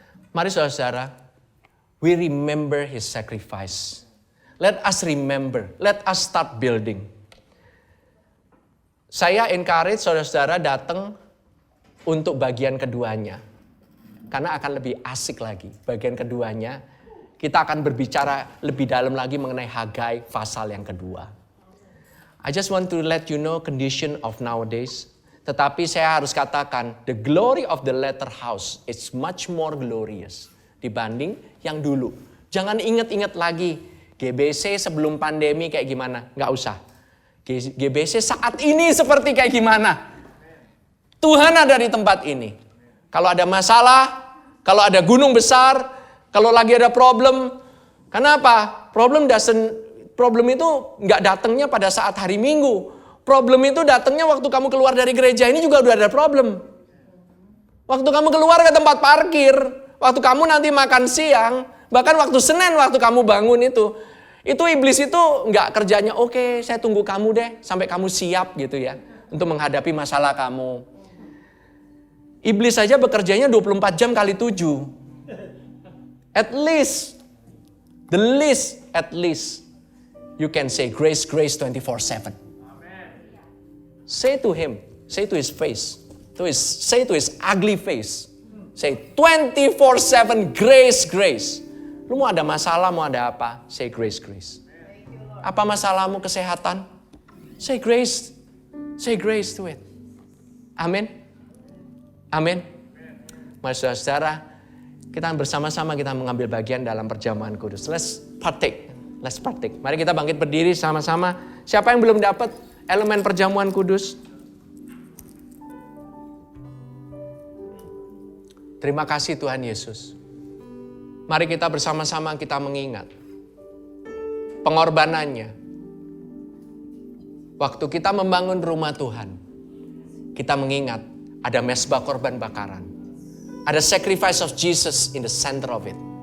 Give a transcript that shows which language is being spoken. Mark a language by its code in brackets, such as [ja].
[id] Mari saudara, [en] we remember his sacrifice. Let us remember, let us start building. [id] Saya encourage saudara-saudara datang untuk bagian keduanya. Karena akan lebih asik lagi. Bagian keduanya, kita akan berbicara lebih dalam lagi mengenai Hagai pasal yang kedua. [en] I just want to let you know condition of nowadays. [id] Tetapi saya harus katakan, [en] the glory of the latter house is much more glorious [id] dibanding yang dulu. Jangan ingat-ingat lagi, GBC sebelum pandemi kayak gimana. Nggak usah. GBC saat ini seperti kayak gimana. Tuhan ada di tempat ini. Kalau ada masalah, kalau ada gunung besar, kalau lagi ada problem. Kenapa? Problem itu nggak datangnya pada saat hari Minggu. Problem itu datangnya waktu kamu keluar dari gereja ini juga udah ada problem. Waktu kamu keluar ke tempat parkir, waktu kamu nanti makan siang, bahkan waktu Senin waktu kamu bangun itu. Itu iblis itu nggak kerjanya, oke, saya tunggu kamu deh sampai kamu siap gitu ya untuk menghadapi masalah kamu. Iblis saja bekerjanya 24 jam kali 7. [en] At least, the least, at least, you can say grace, grace 24/7. Say to him, say to his face, say to his ugly face, say 24/7 grace, grace. [id] Lu mau ada masalah, mau ada apa? [en] Say grace, grace. [id] Apa masalahmu kesehatan? [en] Say grace to it. Amin. Amin. [id] Mari saudara, kita bersama-sama kita mengambil bagian dalam perjamuan kudus. [en] Let's partake. [id] Mari kita bangkit berdiri sama-sama. Siapa yang belum dapat elemen perjamuan kudus? Terima kasih Tuhan Yesus. Mari kita bersama-sama kita mengingat pengorbanannya. Waktu kita membangun rumah Tuhan, kita mengingat ada mezbah korban bakaran. [en] Ada sacrifice of Jesus in the center of it.